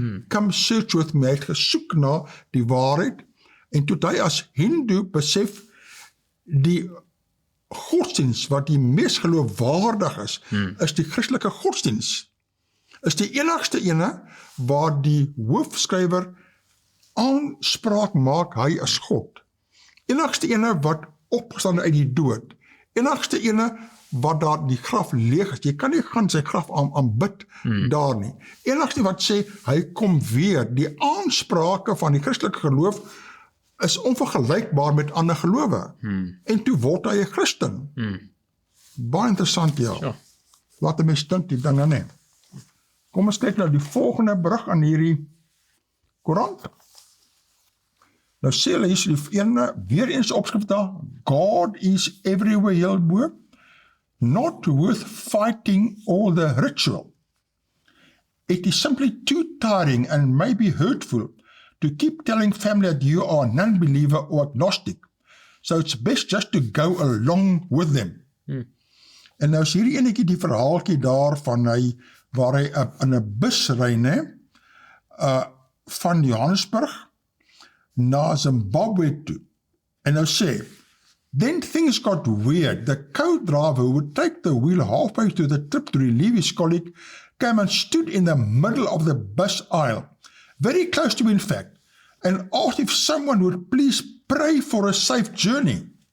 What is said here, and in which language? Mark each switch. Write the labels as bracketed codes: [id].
[af] Come Search With Me. Hy het gesoek na die waarheid, en toe hy as Hindu besef, die godsdiens wat die mees geloofwaardig is die Christelike godsdiens. Is die enigste ene waar die hoofskrywer aanspraak maak, hy is God. Enigste ene wat opgestaan uit die dood. Enigste ene wat daar die graf leeg is. Jy kan nie gaan sy graf aanbid daar nie. Enigste wat sê, hy kom weer. Die aansprake van die Christelike geloof is onvergelykbaar met ander gelowe. En toe word hy 'n Christen. Baie interessant, ja. [en] Sure. [af] Laat 'n mens dink die dinge, nee. Kom ons kyk nou die volgende berig aan hierdie koerant. Nou sê hulle hier die ene, weer eens opskrif daar, [en] God is everywhere [af] heel bo, [en] not worth fighting all the ritual. It is simply too tiring and maybe hurtful to keep telling family that you are a non-believer or agnostic. So it's best just to go along with them. [af] En nou is hierdie enetjie die verhaaltjie daar van hy, waar hy in 'n bus ry, van Johannesburg na Zimbabwe toe. En nou sê, [en] then things got weird. The co-driver who would take the wheel halfway through the trip to relieve his colleague came and stood in the middle of the bus aisle, very close to me in fact, and asked if someone would please pray for a safe journey.